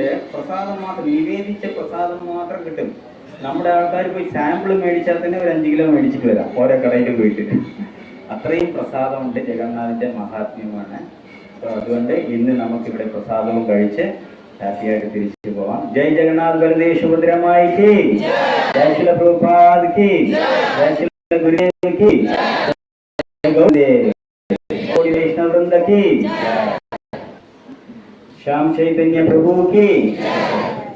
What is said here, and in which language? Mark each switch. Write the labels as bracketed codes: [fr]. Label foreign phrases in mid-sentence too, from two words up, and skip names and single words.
[ml] പ്രസാദം മാത്രം, നിവേദിച്ച പ്രസാദം മാത്രം കിട്ടും. നമ്മുടെ ആൾക്കാർ പോയി സാമ്പിൾ മേടിച്ചാൽ തന്നെ ഒരു 5 കിലോ മേടിച്ചിട്ട് വരാം ഓരോ കടയിൽ പോയിട്ട്. അത്രയും പ്രസാദമുണ്ട്. ജഗന്നാഥിന്റെ മഹാത്മ്യമാണ്. അപ്പോൾ അതുകൊണ്ട് ഇന്ന് നമുക്കിവിടെ പ്രസാദവും കഴിച്ച് ഹാപ്പിയായിട്ട് തിരിച്ചു പോവാം. [hi] जय जगन्नाथ बलदेव सुभद्रा माई की, जय शिला प्रभुपाद की, जय शिला गुरुदेव की, जय गौदेव कोटि वैष्णव वृंद की, श्याम चैतन्य प्रभु की।